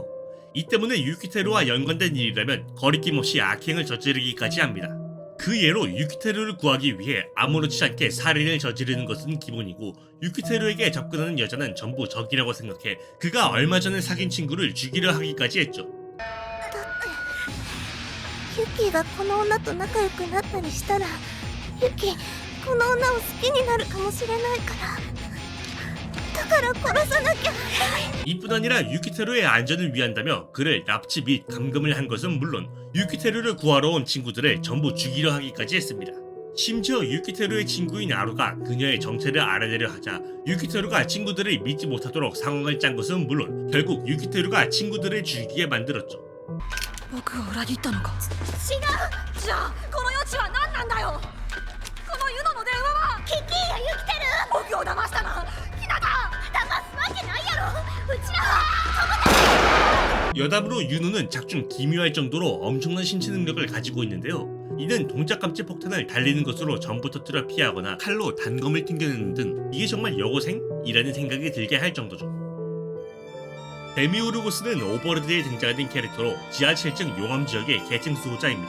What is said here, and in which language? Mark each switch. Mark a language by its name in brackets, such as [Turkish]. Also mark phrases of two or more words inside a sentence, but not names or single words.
[Korean] 이 때문에 유키테루와 연관된 일이라면 거리낌 없이 악행을 저지르기까지 합니다. 그 예로 유키테루를 구하기 위해 아무렇지 않게 살인을 저지르는 것은 기본이고 유키테루에게 접근하는 여자는 전부 적이라고 생각해 그가 얼마 전에 사귄 친구를 죽이려 하기까지 했죠. [Japanese] ユキがこの女と仲良くなったりしたらユキこの女を好きになるかもしれないからだから殺さなきゃ。 [Korean] 이뿐 아니라 유키테루의 안전을 위한다며 그를 납치 및 감금을 한 것은 물론 유키테루를 구하러 온 친구들을 전부 죽이려 하기까지 했습니다. 심지어 유키테루의 친구인 아루가 그녀의 정체를 알아내려 하자 유키테루가 친구들을 믿지 못하도록 상황을 짠 것은 물론 결국 유키테루가 친구들을 죽이게 만들었죠. [Japanese] 僕を裏切ったのか。違う。じゃあこの余地は何なんだよ。このユノの電話はキキが生きてる。僕を騙したのヒナだ。騙すわけないやろ。うちらは [Korean] 여담으로 윤호는 작중 기묘할 정도로 엄청난 신체 능력을 가지고 있는데요. 이는 동작 감지 폭탄을 달리는 것으로 전부 터뜨려 피하거나 칼로 단검을 튕겨내는 등 이게 정말 여고생? 이라는 생각이 들게 할 정도죠. 데미오르고스는 오버로드에 등장하는 캐릭터로 지하 7층 용암 지역의 계층 수호자입니다.